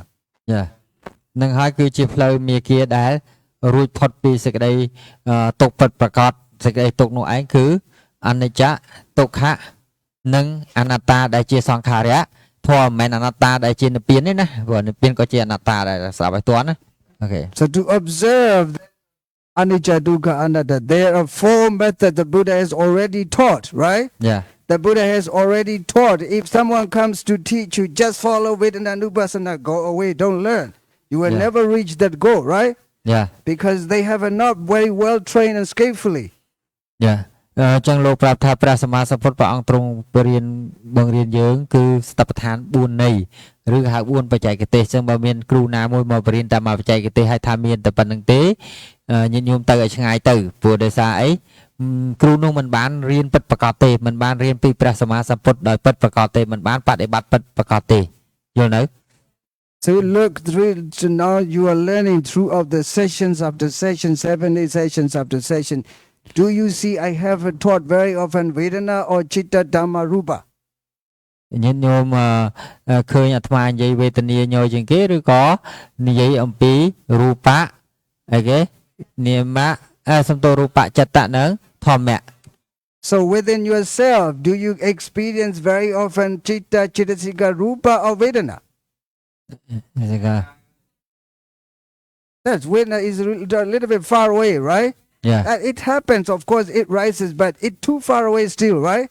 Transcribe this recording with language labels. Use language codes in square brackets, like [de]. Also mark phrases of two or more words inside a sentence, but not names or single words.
[en] Yeah. [km] នឹងហើយគឺជាផ្លូវមាគាដែលរួចផុតពីសេចក្តីទុក្ខពិតប្រាកដសេចក្តីទុក្ខនោះឯងគឺអនិច្ចទុក្ខនិងអនត្តាដែលជាសង្ខារៈធម៌មិនមែនអនត្តាដែលជានិព្វានទេណាព្រោះនិព្វានក៏ជាអនត្តាដែរស្ដាប់ឲ្យទាន់ណាអូខេ [en] So to observe anicca, dukkha, anatta. There are 4 methods the Buddha has already taught, right? Yeah. The Buddha has already taught. If someone comes to teach you, just follow Vedana Nupassana, go away, don't learn. You will Yeah. never reach that goal, right? Yeah. Because they have not very well trained and skillfully. Yeah. [km] ចឹងលោកប្រាប់ថាព្រះសម្មាសម្ពុទ្ធព្រះអង្គទ្រង់បង្រៀនយើងគឺស្តបដ្ឋាន4នៃឬហៅ4បច្ចេកទេសចឹងបើមានគ្រូណាមួយមកបរៀនតែមកបច្ចេកទេសឲ្យថាមានតែប៉ុណ្្នឹងទេញាតិញោមទៅឲ្យឆ្ងាយទៅព្រោះដោយសារអីគ្រូនោះមិនបានរៀនពិតប្រាកដទេមិនបានរៀនពីព្រះសម្មាសម្ពុទ្ធដោយពិតប្រាកដទេមិនបានបដិបត្តិពិតប្រាកដទេយល់នៅ [en] So look, now you are learning throughout the sessions after session, 7 sessions after session. Do you see I have taught very often Vedana or Chitta Dhamma Rupa? [km] ញាតិញោមឃើញអាត្មានិយាយវេទនាញយជាងគេឬក៏និយាយអំពីរូបៈអីគេនាមៈសំទោរូបៈចិត្តៈនឹងធម្មៈ [en] So within yourself, do you experience very often Chitta, Chittasika, Rupa or Vedana? That's Vedana is a little bit far away, right? Yeah. It happens, of course, it rises, but it's too far away still, right?